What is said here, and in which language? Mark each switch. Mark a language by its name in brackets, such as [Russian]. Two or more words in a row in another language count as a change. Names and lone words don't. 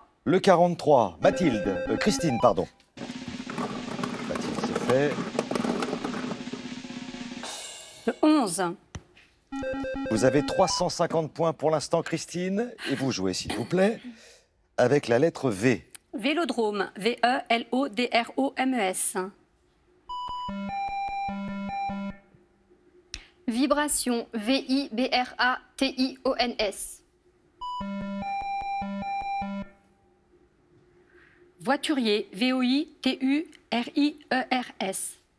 [French] Le 43, Mathilde, Christine, pardon. Mathilde, c'est fait. Le 11. Vous avez 350 points pour l'instant, Christine. Et vous jouez, s'il vous plaît, avec la lettre V. Vélodrome, V-E-L-O-D-R-O-M-E-S. Vibration, V-I-B-R-A-T-I-O-N-S. Voiturier, V-O-I-T-U-R-I-E-R-S.